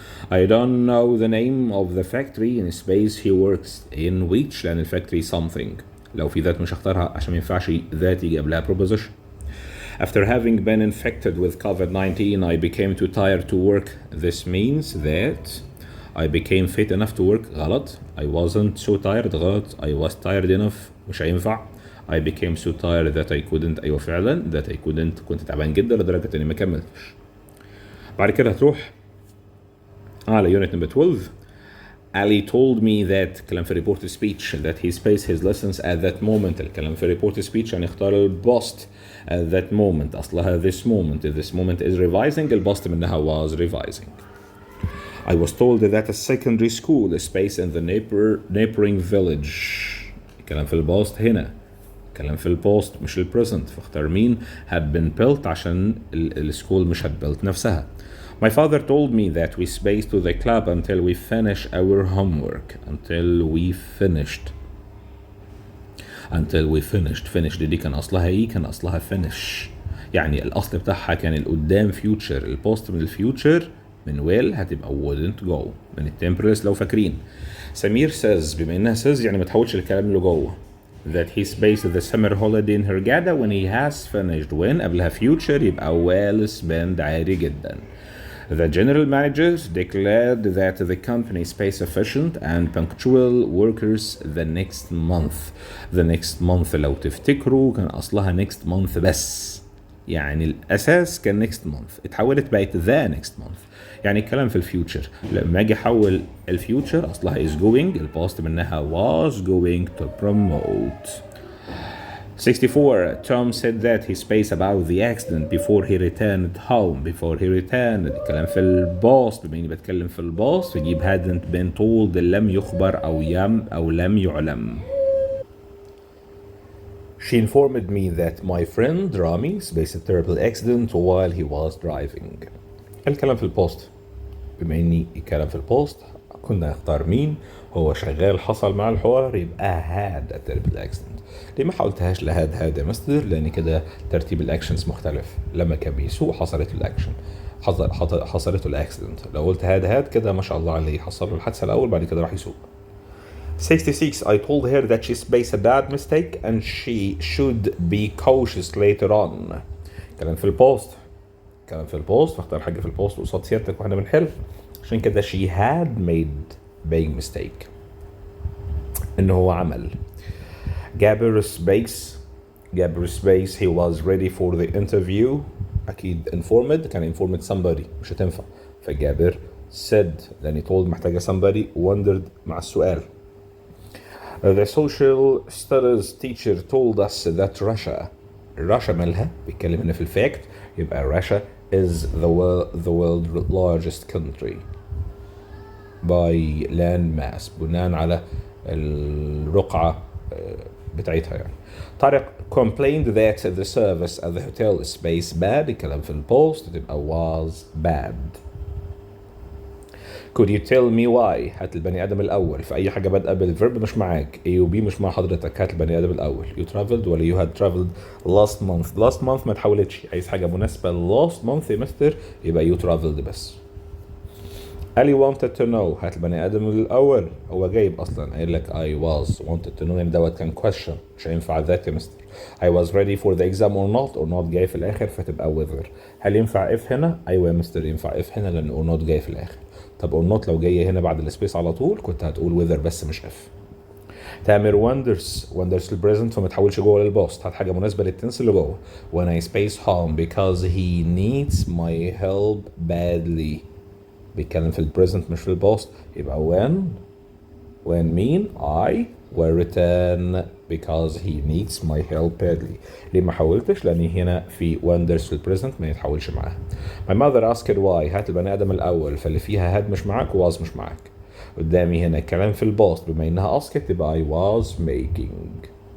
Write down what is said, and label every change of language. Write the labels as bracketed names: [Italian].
[English] I don't know the name of the factory in space he works in which لأن الفactory something. [Arabic] لو في ذات مش هختارها عشان ما ينفعش ذات يجي قبلها preposition. [English] After having been infected with COVID-19 I became too tired to work. This means that I became fit enough to work غلط. I wasn't so tired غلط. I was tired enough [Arabic] مش هينفع. [English] I became so tired that I couldn't [Arabic] أيوة فعلا [English] that I couldn't [Arabic] كنت تعبان جدا لدرجة إني ما كملتش. بعد كده هتروح على [English] unit number 12. Ali told me that [Arabic] كلام في [English] report speech that he spaced his lessons at that moment. [Arabic] الكلام في report speech يعني اختار البوست [English] at that moment [Arabic] أصلها [English] this moment is revising. [Arabic] البوست منها [English] was revising. I was told that a secondary school is based in the neighboring village. [Arabic] الكلام في البوست هنا الكلام في البوست مش البريزنت فاختار مين [English] had been built [Arabic] عشان السكول مش [English] had built [Arabic] نفسها. [English] My father told me that we spaced to the club until we finish our homework. Until we finished. until we finished [Arabic] دي كان أصلها إيه؟ كان أصلها finish. يعني الأصل بتاعها كان القدام future. البوست من الفيوتشر من will هتبقى [English] wouldn't go [Arabic] من التمبرلس لو فاكرين. [English] سمير says [Arabic] بما إنها says يعني ما تحولش الكلام اللي جوه [English] that he spent the summer holiday in Hurghada when he has finished. [Arabic] when قبلها future يبقى [English] well spent [Arabic] عادي جدا. [English] The general managers declared that the company space efficient and punctual workers the next month. The next month [Arabic] لو تفتكروا كان أصلها [English] next month [Arabic] بس. يعني الأساس كان next month اتحولت بقت the next month. يعني الكلام في الفيوتشر. لما أجي أحول الفيوتشر أصلها is going. الباست منها [English] was going to promote. 64. Tom said that he spaced about the accident before he returned home. Before he returned [Arabic] الكلام في الباست. بما إني بتكلم في الباست فجيب [English] hadn't been told [Arabic] لم يخبر أو لم يعلم. [English] She informed me that my friend Rami spaced a terrible accident while he was driving. [Arabic] الكلام في البوست. بما إني الكلام في البوست كنا نختار مين هو شغال حصل مع الحوار يبقى [English] had a terrible accident. [Arabic] ليه ما حاولتهاش لهاد يا مستر؟ لأن كده ترتيب الأكشنز مختلف. لما كان بيسوق حصلت له الأكشن حصلت له الأكسيدنت. لو قلت هاد كده ما شاء الله عليه حصل له الحادثة الأول بعد كده راح يسوق. 66. [English] I told her that she spaced a bad mistake and she should be cautious later on. [Arabic] كلام في البوست. فاختار حاجة في البوست وقصاد سيادتك واحنا بنحل. عشان كده [English] she had made big mistake. [Arabic] إنه هو عمل. [English] Gabber space he was ready for the interview. [Arabic] أكيد informed كان informed somebody مش هتنفع. فجابر said لأن told محتاجة somebody wondered مع السؤال. [English] The social studies teacher told us that Russia [Arabic] مالها بيتكلم هنا في الفاكت يبقى [English] Russia is the world's largest country by land mass [Arabic] بناء على الرقعة بتاعتها يعني. [English] طارق complained that the service at the hotel space bad. [Arabic] الكلام في البوست تبقى [English] was bad. Could you tell me why؟ [Arabic] هات البني آدم الأول. في أي حاجة بادئة بالverb مش معاك. A و B مش مع حضرتك. هات البني آدم الأول. [English] You traveled ولا you had traveled last month. last month ما تحولتش. [Arabic] عايز حاجة مناسبة [English] last month [Arabic] يا مستر يبقى [English] you traveled [Arabic] بس. [English] Ali wanted to know. [Arabic] هات البني آدم الأول. هو جايب أصلا قايل لك [English] I was wanted to know [Arabic] يعني دوت كان question مش هينفع ذات يا مستر. [English] I was ready for the exam or not جاي في الآخر فتبقى whether. [Arabic] هل ينفع if هنا؟ أيوة يا مستر ينفع if هنا لأن [English] or not [Arabic] جاي في الآخر. طب [English] or not [Arabic] لو جاية هنا بعد السبيس على طول كنت هتقول whether بس مش if. تامر wonders البريزنت فما تحولش جوه للبوست. هات حاجة مناسبة للتنس اللي جوه. [English] When I space home because he needs my help badly. [Arabic] بيتكلم في البريزنت مش في البوست يبقى when مين [English] I will return because he needs my help badly. [Arabic] ليه ما حولتش؟ لأن هنا في wonders في البريزنت ما يتحولش معاها. [English] My mother asked why. [Arabic] هات البني آدم الأول فاللي فيها had مش معاك was مش معاك. قدامي هنا الكلام في البوست بما إنها asked تبقى [English] I was making.